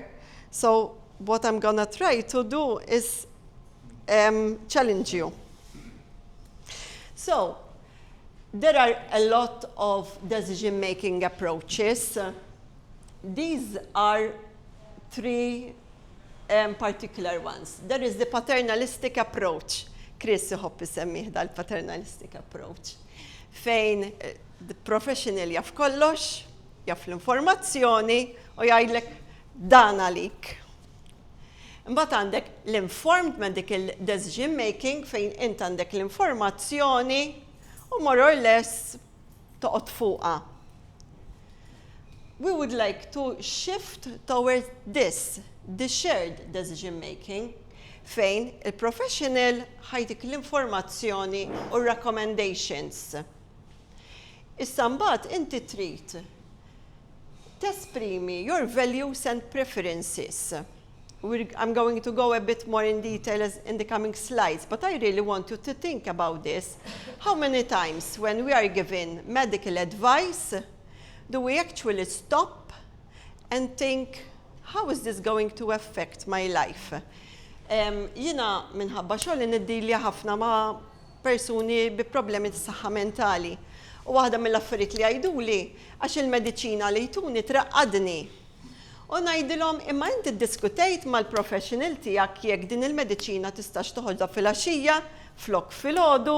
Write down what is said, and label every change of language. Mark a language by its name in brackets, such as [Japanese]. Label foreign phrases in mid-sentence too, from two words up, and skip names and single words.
[English] So what I'm gonna try to do is challenge you. So there are a lot of decision-making approaches. These are three particular ones. There is the paternalistic approach. [Maltese] Chris jħobb isemmih dal- [English] paternalistic approach. [Maltese] Fejn [English] the professional [Maltese] jaf kollox, jaf l-informazzjoni u jgħidlek dan għalik. Imbagħad għandek l- [English] informed medical decision making [Maltese] fejn int għandek l-informazzjoni u [English] more or less [Maltese] toqgħod fuqha. [English] We would like to shift towards this, the shared decision making, [Maltese] fejn il-professional ħajtik l-informazzjoni u recommendations. Issa mbagħad inti trid tesprimi [English] your values and preferences. I'm going to go a bit more in detail in the coming slides, but I really want you to think about this. How many times when we are given medical advice, do we actually stop and think, how is this going to affect my life? [Maltese] Jina minħabba xogħol niddilja ħafna ma' persuni bi problemi ta' saħħa mentali. U waħda mill-affarijiet li għajduli għax il-mediċina li jtuni traqqadni. U ngħidilhom imma inti ddiskutejt mal-professional tiegħek jekk din il-mediċina tistax toħodha fil-għaxija flok filgħodu.